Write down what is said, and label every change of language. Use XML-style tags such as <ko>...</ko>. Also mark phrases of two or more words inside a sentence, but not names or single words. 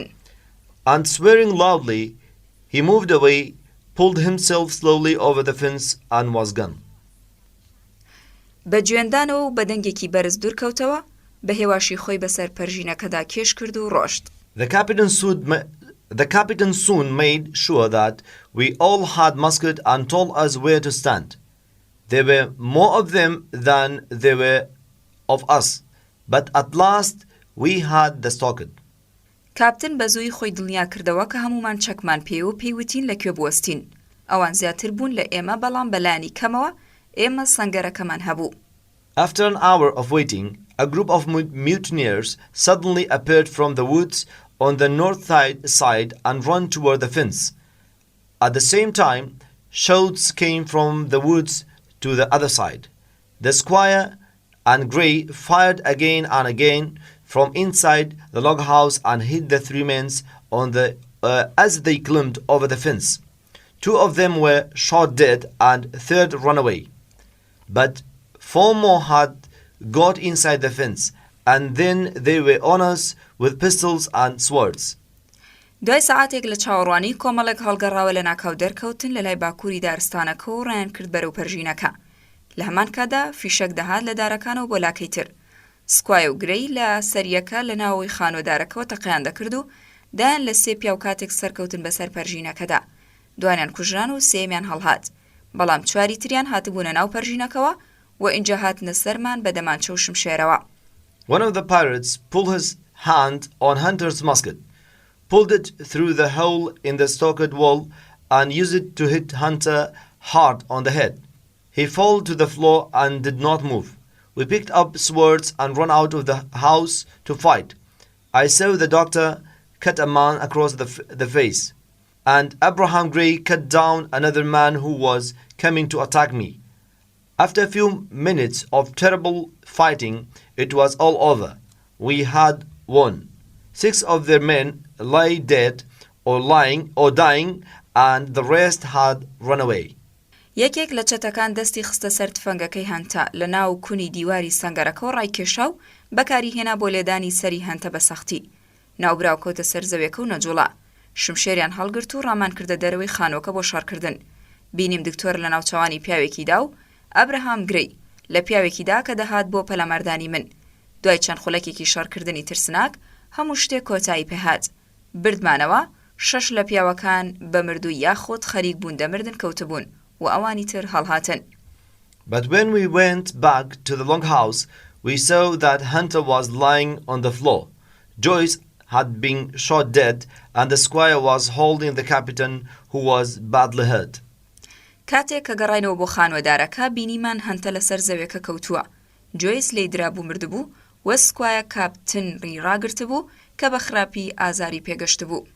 <en>And swearing loudly, he moved away, pulled himself slowly over the fence, and was gone.</en> <ckb>بە گوێندانەوە و بە دەنگێکی بەرز دوور کەوتەوە، بە هێواشی خۆی بەسەر پەرژینەکەدا کێش کرد و ڕۆشت.</ckb> <en>The captain soon made sure that we all had muskets and told us where to stand. There were more of them than there were of us, but at last we had the stockade.</en> <ckb>کاپتن بە زووی خۆی دڵنیا کردەوە کە هەمومان چەکمان پێ و پێیوتین لەکوێ بوەستین. ئەوان زیاتر بوون لە ئێمە بەڵام بەلانی کەمەوە ئێمە سەنگەرەکەمان هەبوو.</ckb> <en>After an hour of waiting, a group of mutineers suddenly appeared from the woods on the north side and ran toward the fence. At the same time, shouts came from the woods to the other side. The squire and Grey fired again and again from inside the log house and hit the three men as they climbed over the fence. Two of them were shot dead and third ran away. But four more had got inside the fence, and then they were on us with pistols and swords.</en> <ckb>دوای ساعاتێک لە چاوەڕوانی کۆمەڵێک هەڵگەڕاوە لە ناکاو دەرکەوتن لە لای باکووری دارستانەکە و ڕایان کرد بەرەو پەرژینەکە. لە هەمان کادا فیشەک دەهات لە دارەکانەوە بۆ لاکەی تر. سکوای و گرەی لە سەریەکە لە ناوەوەی خانۆدارەکەەوە تەقیان دەکرد و دایان لە سێ پیا و کاتێک سەرکەوتن بەسەر پەرژینەکەدا. دوانیان کوژران و سێمیان هەڵهات. بەڵام چواری تریان هاتبوونە ناو پەرژینەکەەوە و ئینجا هاتنە سەرمان بە دەمانچە و شمشێرەوە.</ckb> <en>One of the pirates pulled his hand on Hunter's musket, pulled it through the hole in the stockade wall, and used it to hit Hunter hard on the head. He fell to the floor and did not move. We picked up swords and ran out of the house to fight. I saw the doctor cut a man across the face, and Abraham Gray cut down another man who was coming to attack me. After a few minutes of terrible fighting, it was all over. We had won. 6 of their men lay dead or dying, and the rest had run away.</en> <ckb>یەکێک لە چەتەکان دەستی خستە سەر تفەنگەکەی هەنتە لە ناو کونی دیواری سەنگەرەکە و ڕایکێشا و بەکاری هێنا بۆ لێدانی سەری هەنتە بە سەختی. ناوبراو کەوتە سەر زەویەکە و نەجوڵا. شمشێریان هەڵگرت و ڕامان کردە دەرەوەی خانۆکە بۆ شارکردن. بینیم دکتۆر لە ناوچەوانی پیاوێکیدا و ئەبراهام گرەی لە پیاوێکیدا کە دەهات بۆ پەلەمەردانی من. دوای چەند خولەکێکی شارکردنی ترسناک هەموو شتێک کۆتایی پێهات. بردمانەوە 6 لە پیاوەکان بە مردووی یاخۆت خەریک بوون دەمردن کەوتبوون و ئەوانی تر هەڵهاتن.</ckb> <en>But when we went back to the longhouse, we saw that Hunter was lying on the floor. Joyce had been shot dead, and the squire was holding the captain, who was badly hurt.</en> <ckb>کاتێک کە گەڕاینەوە بۆ خانوەدارەکە بینیمان هەنتە لەسەر زەویەکە کەوتووە. جۆیس لێی درابوو مردبوو و سکوایە کاپتن ڕی ڕاگرتبوو کە بە خراپی ئازاری پێگەشتبوو.</ckb>